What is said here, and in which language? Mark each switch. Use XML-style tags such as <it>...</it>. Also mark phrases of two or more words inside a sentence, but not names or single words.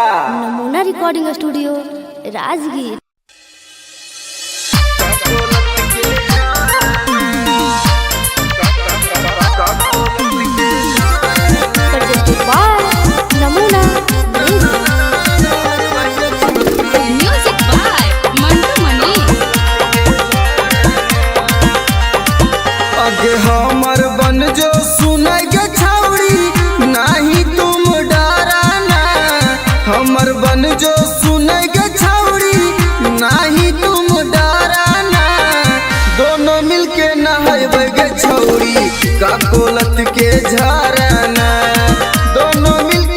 <en>नमूना recording studio राजगीर। नमूना music by मंटू मनी।</en> <mag>आगे हमर बन जो सुनाई गे छौड़ी नहीं तुम डराना हमर बन जो सुनाई गे छौड़ी नहीं तुम डराना दोनों मिलके नहाइबे गे छौड़ी का कोलत के झरना दोनों मिलके</mag>